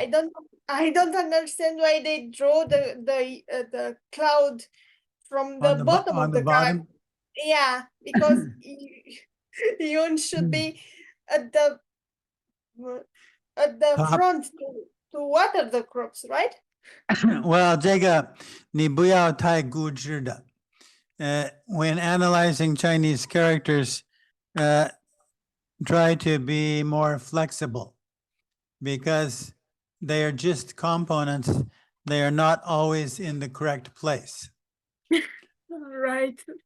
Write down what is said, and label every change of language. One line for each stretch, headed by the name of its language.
English: I don't understand why they draw the cloud from the bottom of the card. Yeah, because yun should be at the front to water the crops, right?
Chinese: Well, 这个你不要太固执的。
English: When analyzing Chinese characters, try to be more flexible because they are just components. They are not always in the correct place. Right.